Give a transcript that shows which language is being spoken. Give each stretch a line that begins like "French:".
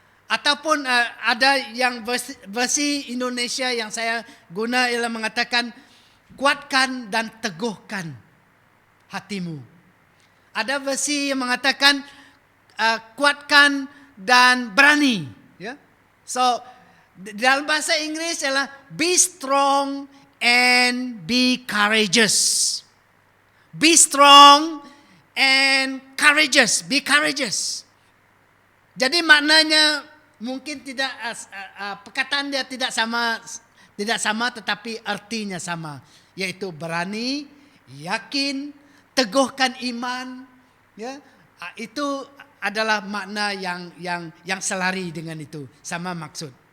Malay: Ataupun ada yang versi Indonesia yang saya guna ialah mengatakan kuatkan dan teguhkan hatimu. Ada versi yang mengatakan kuatkan dan berani. Ya. So dalam bahasa Inggris ialah
English: be strong and be courageous. Be strong and courageous. Be courageous.
Malay: Jadi maknanya mungkin tidak perkataan dia tidak sama tetapi artinya sama, yaitu berani, yakin, teguhkan iman, ya. Itu adalah makna yang selari dengan itu, sama maksud.